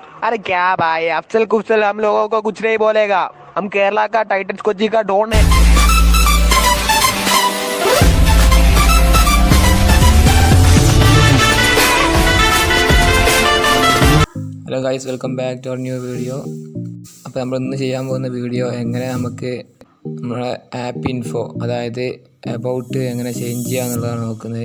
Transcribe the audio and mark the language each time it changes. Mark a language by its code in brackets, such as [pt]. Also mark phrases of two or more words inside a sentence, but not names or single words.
[hi] अरे क्या भाई, अफसल कुफसल हम लोगों को कुछ नहीं बोलेगा। हम केरला का टाइटंस कोची का डॉन है। [en] Hello guys, welcome back to our new video. [ml] അപ്പോൾ നമ്മളിന്ന് ചെയ്യാൻ പോകുന്ന വീഡിയോ എങ്ങനെ നമുക്ക് നമ്മളെ [en] app info, [ml] അതായത് എബൌട്ട് എങ്ങനെ ചേഞ്ച് ചെയ്യുക എന്നുള്ളതാണ് നോക്കുന്നത്.